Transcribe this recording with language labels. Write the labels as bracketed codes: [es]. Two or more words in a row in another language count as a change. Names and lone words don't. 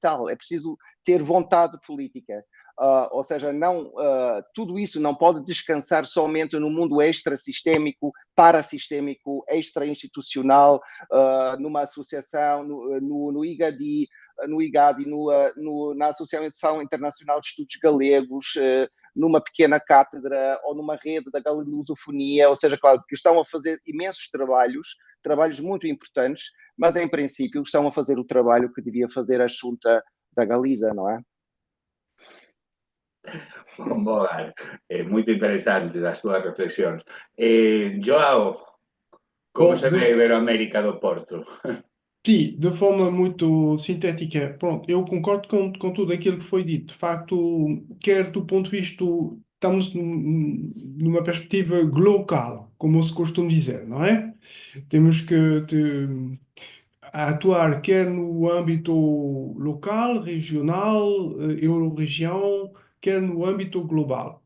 [pt] É preciso ter vontade política. Ou seja, tudo isso não pode descansar somente no mundo extrasistémico, parasistémico, extra-institucional, numa associação, no IGADI, na Associação Internacional de Estudos Galegos, numa pequena cátedra ou numa rede da galegosofonia. Ou seja, claro, que estão a fazer imensos trabalhos trabalhos muito importantes, mas em princípio estão a fazer o trabalho que devia fazer a Xunta da Galiza, não é? [gl] Bom, muito interesante as túas reflexións. Joao, como se ve Iberoamérica do Porto? [pt] Sim, de forma muito sintética. Pronto, eu concordo com tudo aquilo que foi dito. De facto, quer do ponto de vista, estamos numa perspectiva global, como se costuma dizer, não é? Temos que atuar quer no âmbito local, regional, euro-região, quer no âmbito global.